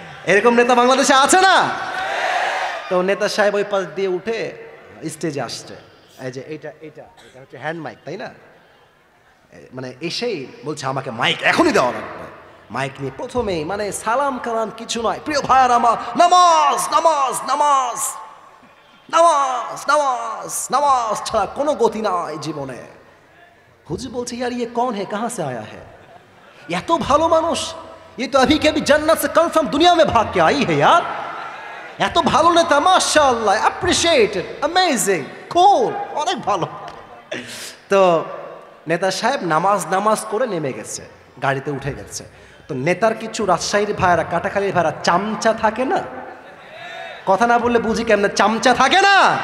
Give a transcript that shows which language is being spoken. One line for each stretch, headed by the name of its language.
Bangla: এরকম নেতা বাংলাদেশে আছে না? তো নেতা সাহেব ওই পাশ দিয়ে উঠে স্টেজে আসছে। এই যে এটা এটা এটা হচ্ছে হ্যান্ড মাইক, তাই না? মানে এসেই বলছে আমাকে মাইক এখনই দেওয়া লাগবে। মাইক নিয়ে প্রথমেই মানে সালাম কালাম কিছু নয়, প্রিয় ভাইয়ার আমার, নামাজ নামাজ নামাজ নামাজ নামাজ নামাজ ছাড়া কোনো গতি নাই জীবনে। হুজুর বলছে
Hindi: ইয়ার ইয়ে কौन है कहाँ से आया है,
Bangla: এত ভালো মানুষ,
Hindi: ये तो अभी के अभी जन्नत से कन्फर्म दुनिया में भाग के आई है यार।
Bangla: এত ভালো নেতা, মাশাআল্লাহ, অ্যাপ্রিশিয়েটেড, অ্যামেজিং, কুল, অনেক ভালো। তো নেতা সাহেব নামাজ নামাজ করে নেমে গেছে, গাড়িতে উঠে গেছে। তো নেতার কিছু রাজশাহীর ভাইরা, কাটাখালীর ভাইরা চামচা থাকে না, কথা না বললে বুঝি কেমনে, চামচা থাকে না।